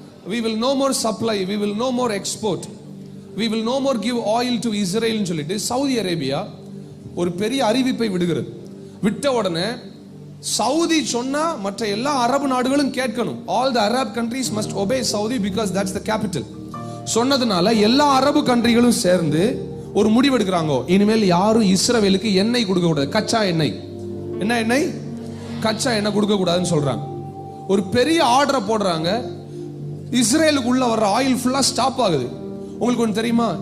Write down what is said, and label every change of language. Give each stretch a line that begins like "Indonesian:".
English: we will no more supply, we will no more export, we will no more give oil to Israel
Tamil: ன்னு சொல்லிட்டு Saudi Arabia ஒரு பெரிய அறிவிப்பை விடுகிறது. விட்ட உடனே சவுதி சொன்னா மற்ற எல்லா அரபு நாடுகளும் கேட்கணும்.
English: all the arab countries must obey Saudi because that's the capital.
Tamil: சொன்னதுனால எல்லா அரபு கண்ட்ரிகளும் சேர்ந்து ஒரு முடிவு எடுக்கிறாங்க, இனிமேல் யாரும் இஸ்ரவேலுக்கு எண்ணெய் கொடுக்க கூடாது. கச்சா எண்ணெய். என்ன எண்ணெய்? கச்சா எண்ணெய் கொடுக்க கூடாதுன்னு சொல்றாங்க. ஒரு பெரிய ஆர்டரை போடுறாங்க. இஸ்ரேலுக்கு உள்ள வர்ற ஆயில் ஃபுல்லா ஸ்டாப் ஆகுது. உங்களுக்கு ஒன்று தெரியுமா?